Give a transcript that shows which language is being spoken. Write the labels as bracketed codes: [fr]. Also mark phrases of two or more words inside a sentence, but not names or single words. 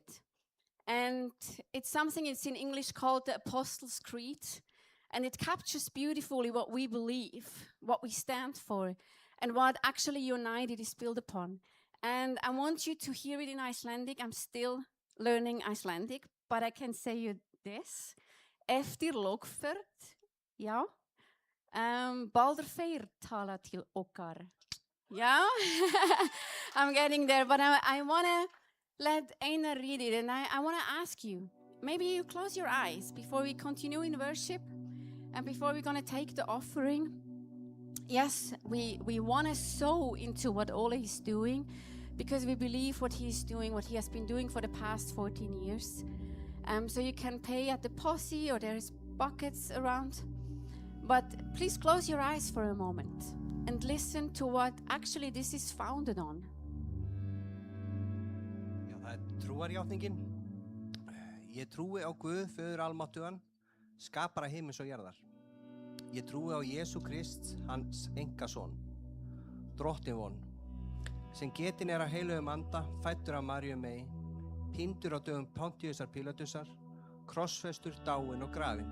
[en] And it's something, it's in English called the Apostles' Creed. And it captures beautifully what we believe, what we stand for, and what actually United is built upon. And I want you to hear it in Icelandic. I'm still learning Icelandic, but I can say you this. [is] Eftir lokferð, já, Baldur Freyr tala til okkar. [en] Yeah, I'm getting there, but I want to let Einar read it, and I want to ask you, maybe you close your eyes before we continue in worship and before we're going to take the offering. Yes, we want to sow into what Ole is doing because we believe what he's doing, what he has been doing for the past 14 years. So you can pay at the posse or there's buckets around. But please close your eyes for a moment and listen to what actually this is founded on. [is] Já, það trúarjátningin. Ég trúi á Guð, Föður almáttugan, skapara himins og jarðar. Ég trúi á Jesú Krist, hans einkason, drottin von, sem getinn af heilögum anda, fæddur af Maríu mey, píndur á dögum Pontíusar Pílatusar, krossfestur, dáinn og grafinn.